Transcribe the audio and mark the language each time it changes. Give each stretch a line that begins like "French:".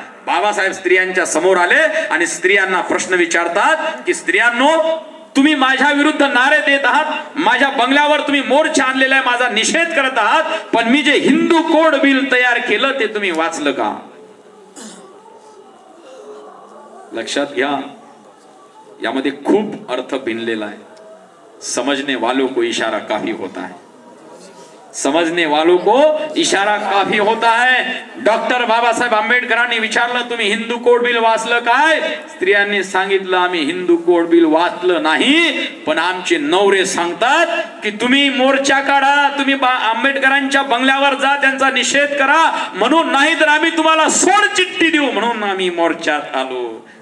Marathi: बाबासाहेब स्त्रियांच्या समोर आले आणि स्त्रियांना प्रश्न विचारतात की स्त्रियांनो, तुम्ही माझ्या विरुद्ध नारे देत आहात, माझ्या बंगल्यावर तुम्ही मोर्चा आणलेला आहे, माझा निषेध करत आहात, पण मी जे हिंदू कोड बिल तयार केलं ते तुम्ही वाचलं का? लक्षात घ्या, यामध्ये खूप अर्थ भिनलेला आहे.
Hindi: समझने वालों को इशारा काफी होता है. समझने वालों को इशारा काफी होता है.
Marathi: डॉक्टर बाबासाहेब आंबेडकरांनी विचारलं, तुम्ही हिंदू कोड बिल वाचलं काय? स्त्रियांनी सांगितलं, आम्ही हिंदू कोड बिल वाचलं नाही, पण आमचे नवरे सांगतात की तुम्ही मोर्चा काढा, तुम्ही आंबेडकरांच्या बंगल्यावर जा, त्यांचा निषेध करा, म्हणून नाही तर आम्ही तुम्हाला सोड चिठ्ठी देऊ, म्हणून आम्ही मोर्चात आलो.